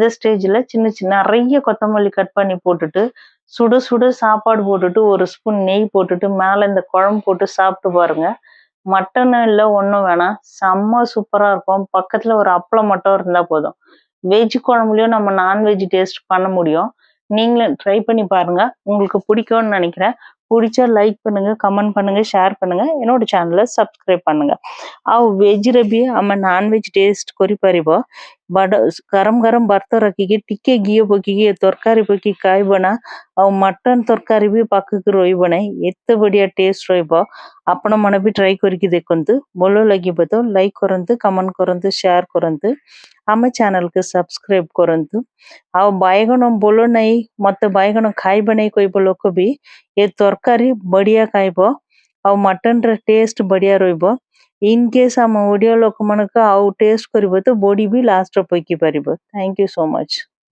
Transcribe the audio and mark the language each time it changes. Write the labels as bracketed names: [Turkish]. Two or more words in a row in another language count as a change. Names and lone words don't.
[Tamil] ஸ்டேஜ்ல சின்ன சின்ன நிறைய கொத்தமல்லி கட் பண்ணி போட்டுட்டு சுட சுட சாப்பாடு போட்டுட்டு ஒரு ஸ்பூன் நெய் போட்டுட்டு மேல இந்த குழம்பு போட்டு சாப்பிட்டு பாருங்க மட்டன் இல்ல ஒண்ணும் வேணாம் செம்ம சூப்பரா இருக்கும் பக்கத்துல ஒரு அப்பளம் மட்டும் இருந்தா போதும் வெஜ் குழம்புலயும் நம்ம [English] nonveg taste [Tamil] பண்ண முடியும் நீங்களும் ட்ரை பண்ணி பாருங்க உங்களுக்கு பிடிக்கும்னு நினைக்கிறேன் பிடிச்சா லைக் பண்ணுங்க கமெண்ட் பண்ணுங்க ஷேர் பண்ணுங்க என்னோட சேனலை சப்ஸ்கிரைब பண்ணுங்க [Odia] ଆଉ ଭେଜରେ ବି ଆମେ ନନ୍ ଭେଜ୍ ଟେଷ୍ଟ କରିପାରିବ ଗରମ ଗରମ ଭାତ ରଖିକି ଟିକେ ଘିଅ ପକେଇକି ତରକାରୀ ପକେଇକି ଖାଇବ ନା ଆଉ ମଟନ ତରକାରୀ ବି ପାଖକୁ ରହିବ ନାହିଁ ଏତେ ବଢିଆ ଟେଷ୍ଟ ରହିବ ଆପଣ ମାନେ ବି ଟ୍ରାଏ କରିକି ଦେଖନ୍ତୁ ଭଲ ଲାଗିବ ତ ଲାଇକ୍ କରନ୍ତୁ କମେଣ୍ଟ କରନ୍ତୁ ସେୟାର କରନ୍ତୁ ଆମ ଚ୍ୟାନେଲକୁ ସବସ୍କ୍ରାଇବ କରନ୍ତୁ ଆଉ ବାଇଗଣ ବୋଲ ନାହିଁ ମତେ ବାଇଗଣ ଖାଇବ ନାହିଁ କହିବ ଲୋକ ବି ଏ ତରକାରୀ ବଢିଆ ଖାଇବ ଆଉ ମଟନ ର ଟେଷ୍ଟ ବଢିଆ ରହିବ [English] in case [Odia] ଆମ ଓଡିଆ ଲୋକମାନଙ୍କ ଆଉ ଟେଷ୍ଟ କରିବ ତ ବଡି ବି ଲାଷ୍ଟ ପକେଇ ପାରିବ [English] thank you so much